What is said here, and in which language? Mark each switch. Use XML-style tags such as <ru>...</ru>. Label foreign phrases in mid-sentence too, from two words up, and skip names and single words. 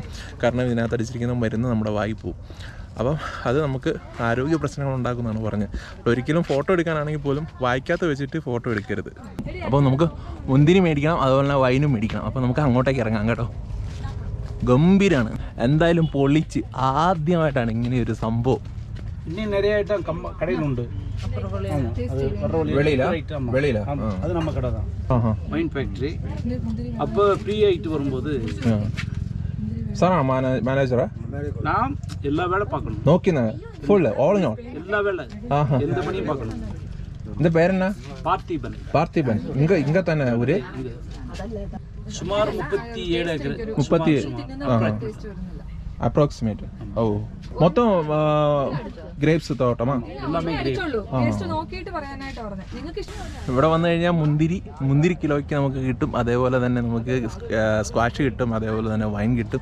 <ml>കാരണം ഇതിനകത്ത് അടിച്ചിരിക്കുന്ന മരുന്ന് നമ്മുടെ വായിൽ പോവും. അപ്പം അത് നമുക്ക് ആരോഗ്യ പ്രശ്നങ്ങൾ ഉണ്ടാക്കുമെന്നാണ് പറഞ്ഞത്. ഒരിക്കലും ഫോട്ടോ എടുക്കാനാണെങ്കിൽ പോലും വായിക്കാത്ത വെച്ചിട്ട് ഫോട്ടോ എടുക്കരുത്. അപ്പോൾ നമുക്ക് മുന്തിരി മേടിക്കണം, അതുപോലെ തന്നെ വൈനും മേടിക്കണം. അപ്പോൾ നമുക്ക് അങ്ങോട്ടേക്ക് ഇറങ്ങാം കേട്ടോ. ഗംഭീരമാണ് എന്തായാലും, പൊളിച്ച്. ആദ്യമായിട്ടാണ് ഇങ്ങനെ ഒരു സംഭവം.</ml> <ta>இன்னும் நிறைய ஐட்டம் கடையில் உண்டு. வெளியில அது நம்ம கடை தான்,</ta> <en>wine factory.</en> <ta>அப்போ ஃப்ரீ ஆகிட்டு வரும்போது</ta> <ml>സാറാണ് മാനേജറാ?</ml> <ta>நான் எல்லா வேலை பார்க்கணும்,</ta> <ml>നോക്കിയെന്നാ ഫുള്ള്</ml> <en>all in all</en> <ta>எல்லா வேலை எந்த பணியும் பார்க்கணும். இந்த பேர் என்ன? பார்த்திபன். பார்த்திபன். இங்க தானே ஊரு? சுமார் 37 ஏக்கர்.</ta> <ml>37 അപ്രോക്സിമേറ്റ്. ഓ, മൊത്തം ഗ്രേപ്സ് തോട്ടമാ? ഇവിടെ വന്നു കഴിഞ്ഞാൽ മുന്തിരി കിലോയ്ക്ക് നമുക്ക് കിട്ടും. അതേപോലെ തന്നെ നമുക്ക് സ്ക്വാഷ് കിട്ടും, അതേപോലെ തന്നെ വൈൻ കിട്ടും.</ml>